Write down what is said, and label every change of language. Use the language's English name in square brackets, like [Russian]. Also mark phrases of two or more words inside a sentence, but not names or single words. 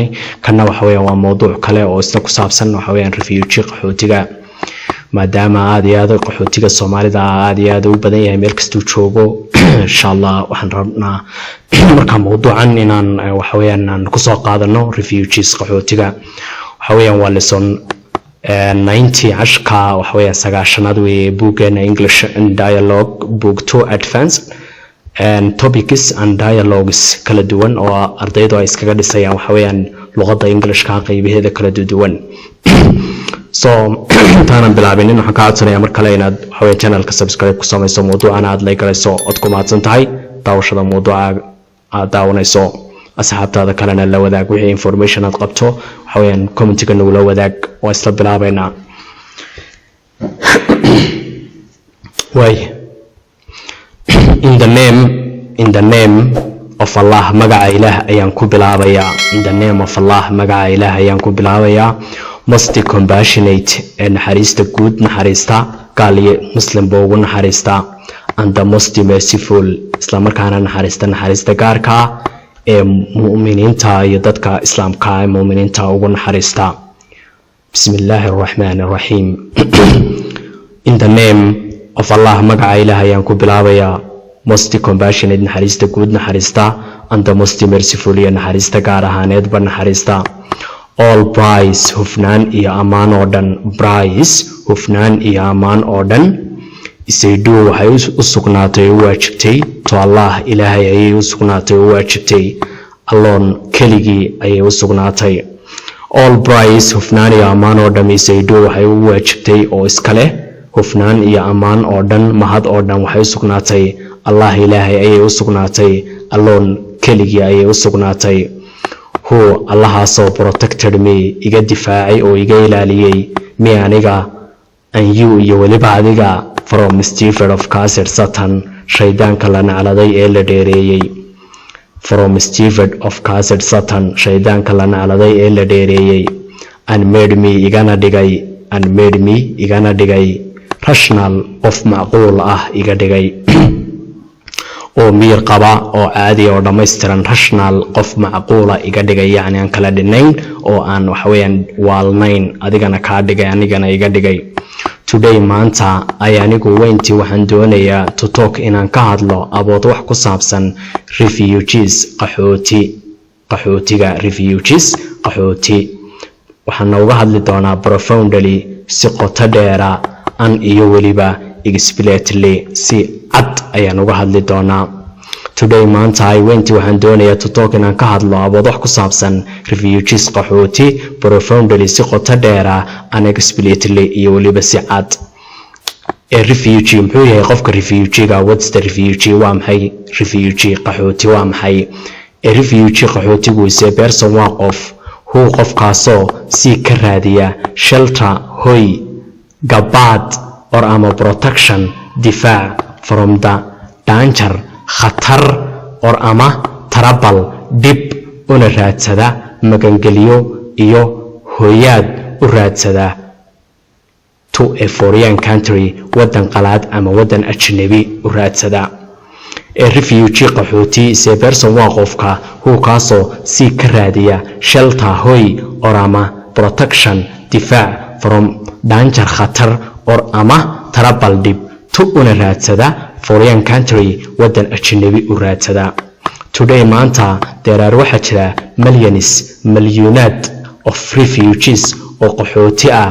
[Somali] kana waxa weeyaan waa mowduuc kale oo isna ku saabsan waxa weeyaan refugee qaxootiga, maadaama aad iyo aad qaxootiga Soomaalida aad iyo aad u badan yahay meel kasta uu joogo. [Arabic] إن شاء الله [Somali] waxaan rabnaa marka mowduucan inaan waxa weeyaan aan ku soo qaadano refugees qaxootiga. waxa weeyaan waa lesson 90 cashka waxa weeyaan 9aad weeye buuggeena [English] English and Dialogue book 2 advanced and topics and dialogues [Somali] kala duwan oo ardaydu ay iskaga dhisayaan waxa weeyaan luqadda Englishka qaybaheeda kala duwan. so intaan bilaabin waxaan ka codsanayaa mar kale inaad waxa weeyaan channelka subscribe ku samayso, mowduucana aad like garayso. ood ku mahadsan tahay daawashada mowduuca aad daawanayso. asxaabtaada kalena la wadaag wixii information aad qabto waxa weeyaan commentiga nagu la wadaag. waa isla bilaabaynaa. way [English] in the name of Allah, [Somali] magaca Ilaah ayaan ku bilaabayaa. [English] in the name of Allah, [Somali] magaca Ilaah ayaan ku bilaabayaa. [English] most compassionate, [Somali] naxariista guud, naxariista gaal iyo muslim baa ugu naxariista. [English] and the most merciful, [Somali] isla markaana naxariista gaarka ee mu'miniinta iyo dadka islaamka ee mu'miniinta ugu naxariista. [Arabic] بسم الله الرحمن الرحيم. [English] in the name of Allah, [Somali] magaca Ilaah ayaan ku bilaabayaa. [English] most compassionate, [Somali] naxariista guud, naxariista. [English] and the most merciful, [Somali] iyo naxariista gaar ahaaneed ba naxariista. [English] all praise, [Somali] hufnaan iyo ammaan oo dhan. praise, hufnaan iyo ammaan oo dhan. isaydu waxay u sugnaatay u waajibtay [English] to Allah, [Somali] Ilaahay ayay u sugnaatay u waajibtay. alone, keligii ayay u sugnaatay. [English] all praise, [Somali] hufnaan iyo ammaan oo dhan. isaydu waxay u waajibtay oo iskale hufnaan iyo ammaan oo dhan, mahad oo dhan waxay u sugnaatay Allah, Ilaahay ayay u sugnaatay. alone, keligii ayay u sugnaatay. [English] who, allahaasoo protected me, [Somali] iga difaacay oo iga ilaaliyay, me aniga, [English] and you [Somali] iyo weliba adiga, [English] from mischief of cursed Satan, [Somali] shaydaanka la nacladay ee la dheereeyay. [English] from mischief of cursed Satan, [Somali] shaydaanka la nacladay ee la dheereeyay. [English] and made me [Somali] igana dhigay rational qof macquul ah iga dhigay oo miyir qaba oo caadi oo dhammaystiran rational qof macquula iga dhigay yacni aan kala dhinayn oo aan waxa weeyaan waalnayn adigana kaa dhigay anigana iga dhigay today maanta ay anigu weyntii waxaan doonayaa [English] to talk [Somali] inaan ka hadlo about wax ku saabsan refugees qaxootiga refugees qaxooti waxaan uga hadli doonaa profoundly si qoto dheera an iyo weliba explicitly si cad ayaan uga hadli doonaa today maanta ay weyntii waxaan doonayaa [English] to talk [Somali] inaan ka hadlo about wax ku saabsan refugees qaxooti profoundly si qoto dheera unexplicitly iyo weliba si cad refugee muxuu yahay qofka refugeega [English] what's the refugee [Somali] waa maxay refugee qaxooti waa maxay refugee qaxootigu [English] is a person [Somali] waa qof who qofkaasoo si ka raadiya shelter hoy gabaad or ama protection difaac [English] from the danger [Somali] khatar or ama trouble dib una raadsada magangeliyo iyo hooyaad u raadsada [English] to a foreign country [Somali] wadan qalaad ama wadan ajnabi u raadsada refugee qaxooti [English] is a person [Somali] waa qofka who kaasoo si ka raadiya shelter hoy or ama protection difaac [English] from danger [Somali] khatar or ama trouble dib to una raadsada [English] foreign country [Somali] wadan ajnabi u raadsada today maanta there waxaa jira milyuunaad [English] of refugees [Somali] oo qaxooti ah